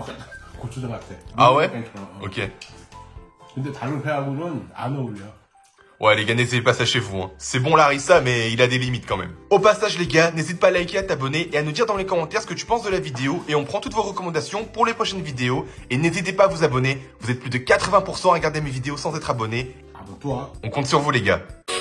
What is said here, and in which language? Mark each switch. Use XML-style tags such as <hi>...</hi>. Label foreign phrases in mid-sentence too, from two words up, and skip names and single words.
<ko>고추장 같아.</ko> <fr>Ah ouais?</fr> <ko>괜찮아.</ko> <fr>Ok.</fr> <ko>근데 다른 회하고는 안 어울려.</ko> <fr>Ouais les gars, n'essayez pas ça chez vous, hein. C'est bon Larissa, mais il a des limites quand même. Au passage les gars, n'hésite pas à liker, à t'abonner et à nous dire dans les commentaires ce que tu penses de la vidéo. Et on prend toutes vos recommandations pour les prochaines vidéos. Et n'hésitez pas à vous abonner, vous êtes plus de 80% à regarder mes vidéos sans être abonné. Abonne-toi. On compte sur vous les gars.</fr>